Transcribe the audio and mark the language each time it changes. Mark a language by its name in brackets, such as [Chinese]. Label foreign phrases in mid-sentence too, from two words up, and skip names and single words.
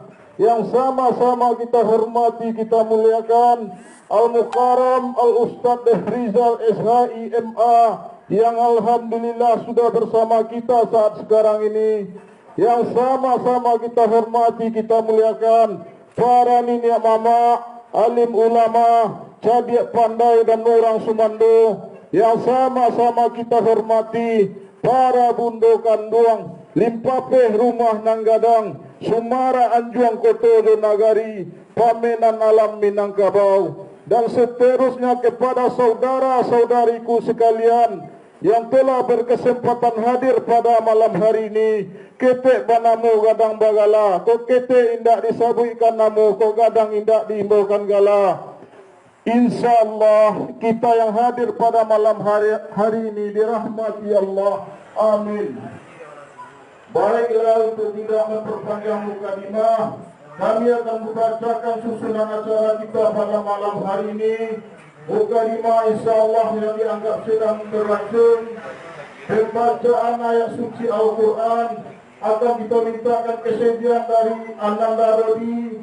[Indonesian] Yang sama-sama kita hormati, kita muliakan [Arabic] Al-Mukarram Al-Ustadz [Indonesian] Rizal SHI MA yang alhamdulillah sudah bersama kita saat sekarang ini. Yang sama-sama kita hormati, kita muliakan para [Minangkabau] niniak mama, alim ulama, cadiak pandai [Indonesian] dan orang Sumando. Yang sama-sama kita hormati para [Minangkabau] bundo kanduang, limpapeh rumah nanggadang, Sumara Anjuang Koto Nagari, Pamenan Alam Minangkabau, [Indonesian] dan seterusnya kepada saudara-saudariku sekalian yang telah berkesempatan hadir pada malam hari ini. [Minangkabau] Ketek banamu gadang bagala, ko ketek indak disabuikan namu, ko gadang indak diimbaukan gala. [Indonesian] InsyaAllah kita yang hadir pada malam hari ini dirahmati Allah. Amin. Baiklah, untuk tidak memperpanjang mukadimah, kami akan membacakan susunan acara kita pada malam hari ini. Mukadimah insyaAllah yang dianggap sedang berlangsung, pembacaan ayat suci Al-Quran akan kita mintakan kesediaan dari Ananda Rodi.